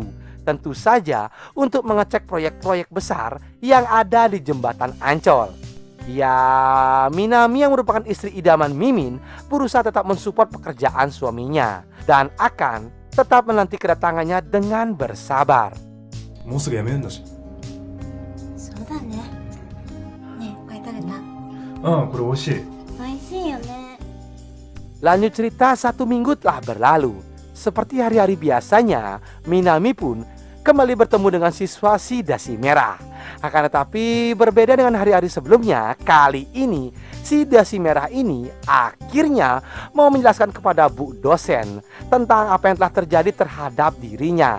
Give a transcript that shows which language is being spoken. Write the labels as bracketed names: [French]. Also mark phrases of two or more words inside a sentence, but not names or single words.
[Indonesian] Tentu saja untuk mengecek proyek-proyek besar yang ada di jembatan Ancol. Ya, Minami yang merupakan istri idaman Mimin berusaha tetap mensupport pekerjaan suaminya dan akan tetap menanti kedatangannya dengan bersabar. [Japanese] もうすぐ辞めるんだし。そうだね。ねえ、これ食べた？これ美味しい。美味しいよね。 [Indonesian] Lanjut cerita, 1 minggu telah berlalu. Seperti hari-hari biasanya, Minami pun kembali bertemu dengan siswa si dasi merah. Akan tetapi berbeda dengan hari-hari sebelumnya, kali ini si dasi merah ini akhirnya mau menjelaskan kepada Bu dosen tentang apa yang telah terjadi terhadap dirinya.